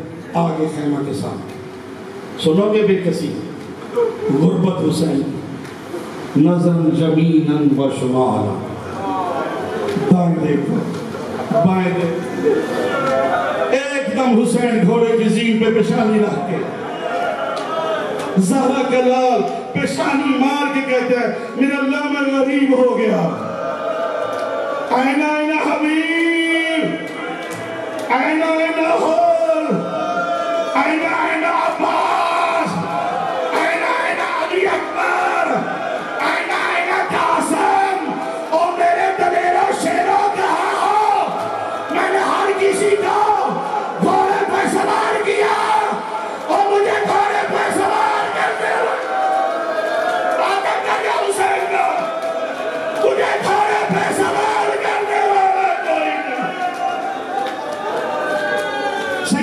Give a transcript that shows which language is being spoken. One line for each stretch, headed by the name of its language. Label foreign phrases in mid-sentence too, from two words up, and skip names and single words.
Urdu: آگے خیمہ کے سامنے سنو گے بے کسی غربت حسین نظر
Arabic: جمیناً و شمالا.
Urdu: دائیں دیکھو بائیں دیکھو, ایک دم حسین گھوڑے کی زین پہ پیشانی رکھ کے, زہرا کا لال پیشانی مار کے کہتے ہیں میرا اللہ میں غریب ہو گیا.
Arabic: اینا اینا حبیب, اینا اینا حول, اینا اینا عباس, اینا اینا علی اکبر, اینا اینا قاسم.
Urdu: اور میرے دلیروں شیروں کہا ہو, میں نے ہر کسی کو گھوڑے پہ سوار کیا اور مجھے گھوڑے پہ سوار کرتے ہوئے باتیں کر گیا حسین کا. مجھے گھوڑے پہ سوار کرنے والا کوئی نہیں.